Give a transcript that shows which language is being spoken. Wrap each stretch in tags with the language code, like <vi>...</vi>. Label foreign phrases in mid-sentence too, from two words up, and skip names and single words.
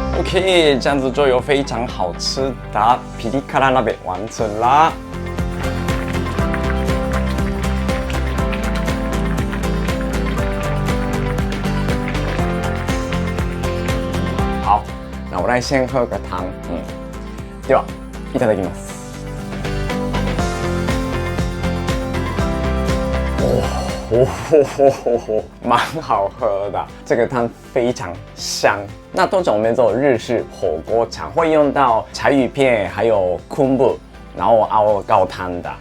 <zh>OK， 这样子就有非常好吃的ピリ辛鍋完成啦。好，那我来先喝个汤。</zh> <ja>ではいただきます。</ja> <zh>蛮好喝的，这个汤非常香。那通常我们做日式火锅常会用到柴鱼片，还有昆布，然后熬高汤的。</zh>